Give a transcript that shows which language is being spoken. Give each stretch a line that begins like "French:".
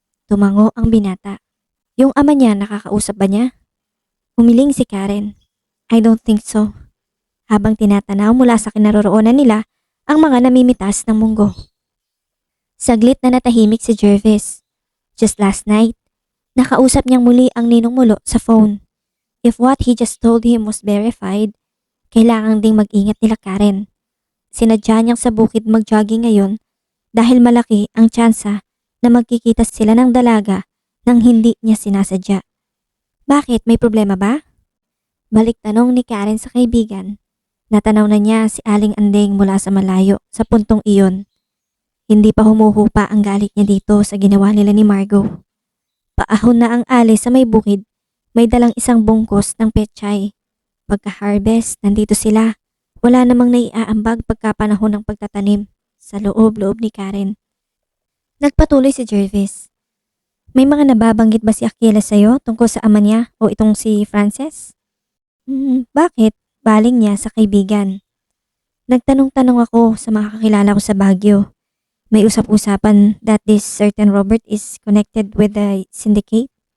Filipino: Tumango ang binata. Yung ama niya nakakausap ba niya? Humiling si Karen.
English: I don't think so.
Filipino: Habang tinatanaw mula sa kinaroroonan nila ang mga namimitas ng munggo. Saglit na natahimik si Jervis.
English: Just last night,
Filipino: nakausap niyang muli ang ninong mulo sa phone.
English: If what he just told him was verified,
Filipino: kailangan ding mag-ingat nila Karen. Sinadya niyang sa bukid mag-jogging ngayon dahil malaki ang tsansa na magkikita sila ng dalaga nang hindi niya sinasadya. Bakit? May problema ba? Balik tanong ni Karen sa kaibigan. Natanaw na niya si Aling Andeng mula sa malayo sa puntong iyon. Hindi pa humuhupa ang galit niya dito sa ginawa nila ni Margo. Paahon na ang ali sa may bukid, may dalang isang bungkos ng pechay. Pagka-harvest, nandito sila. Wala namang naiaambag pagkapanahon ng pagtatanim sa loob-loob ni Karen. Nagpatuloy si Jervis. May mga nababanggit ba si Achilles sa'yo tungkol sa ama niya o itong si Frances? Bakit? Baling niya sa kaibigan. Nagtanong-tanong ako sa mga kakilala ko sa Baguio. May usap-usapan
English: that this certain Robert is connected with the syndicate.